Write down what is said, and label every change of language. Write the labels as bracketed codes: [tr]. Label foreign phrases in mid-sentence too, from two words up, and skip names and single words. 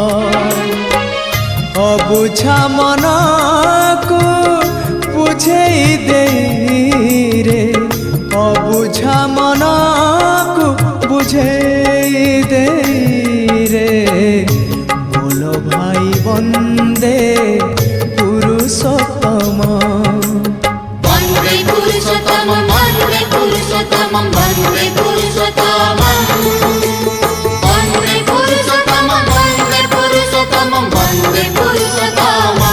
[or] ଅବୁଝା ମନ କୁ ବୁଝେଇ ଦେ ରେ ଅବୁଝା ମନ କୁ ବୁଝେଇ ଦେ ରେ ବୋଲ ଭାଇ ବନ୍ଦେ ପୁରୁଷୋତ୍ତମ [sa] वन्दे पुरुषोत्तमं वन्दे पुरुषोत्तमं वन्दे पुरुषोत्तमं वन्दे पुरुषोत्तमं वन्दे पुरुषोत्तमं वन्दे पुरुषोत्तमं